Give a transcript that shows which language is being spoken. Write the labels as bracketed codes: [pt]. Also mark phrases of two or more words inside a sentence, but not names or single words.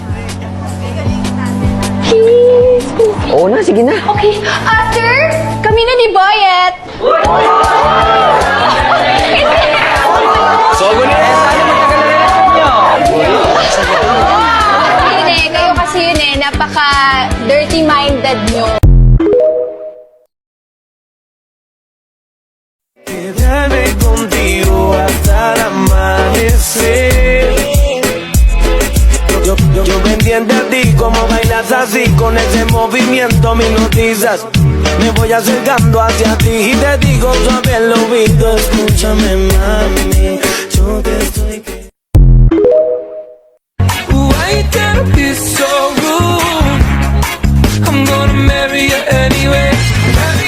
[tl] Oo na, sige na. Okay, after, kami na ni Boyet. Hindi, kayo kasi yun eh, napaka-dirty-minded nyo. [es] Quedarme contigo hasta el amanecer. Yo pendiente a ti, como bailas así, con ese movimiento me hipnotizas. Me voy acercando hacia ti y te digo suave al oído, escúchame mami, yo te estoy [en] Why can't be so rude? I'm gonna marry you anyway.